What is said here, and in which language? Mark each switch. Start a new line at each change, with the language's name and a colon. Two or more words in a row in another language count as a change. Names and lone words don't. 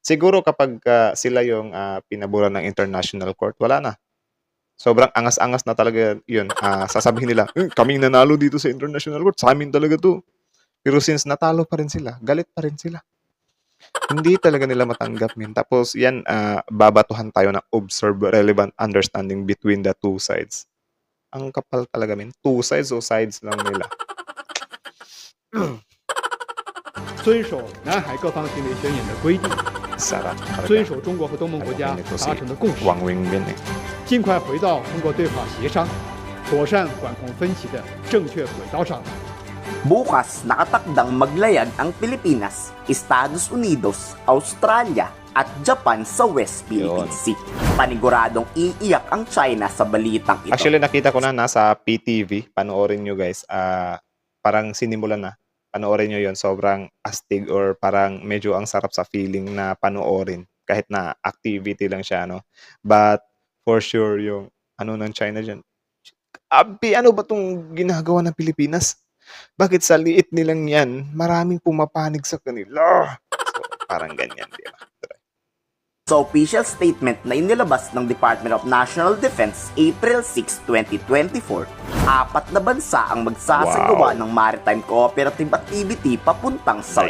Filipino: Siguro kapag sila yung pinabura ng
English: international court,
Filipino: wala na. Sobrang angas-angas na talaga yun. Sasabihin nila, kaming nanalo dito sa
English: international court,
Filipino: sa amin talaga to. Pero since natalo pa rin sila, galit pa rin sila. Hindi talaga nila matanggap, min. Tapos yan, babatuhan tayo ng
English: observe relevant understanding between the two sides.
Filipino: Ang kapal talaga, min.
English: Two sides
Filipino: o sides lang nila.
Chinese: 遵守南海各方行为宣言的规定，
Filipino: Sarap.
Chinese: 遵守中国和东盟国家
Filipino: Ito
Chinese: 达
Filipino: si
Chinese: 成的共识，
Filipino: Wang Wenbin eh.
Chinese: 尽快回到通过对话协商、妥善管控分歧的正确轨道上。
Filipino: Bukas nakatakdang maglayag ang Pilipinas, Estados Unidos, Australia at Japan sa West Philippine Yun. Sea. Paniguradong iiyak ang China sa balitang ito. Actually, nakita ko na nasa PTV. Panoorin nyo, guys. Parang sinimulan na. Panoorin nyo yon. Sobrang astig or parang medyo ang sarap sa feeling na panoorin. Kahit na activity lang siya, no?
English: But for sure,
Filipino: yung ano ng China dyan. Abi, ano ba tong ginagawa ng Pilipinas? Bakit sa liit nilang yan, maraming pumapanig sa kanila? So, parang ganyan, di ba? Sa official statement na inilabas ng Department of National Defense April 6, 2024, 4 na bansa ang magsasagawa ng
English: maritime cooperative activity
Filipino: papuntang South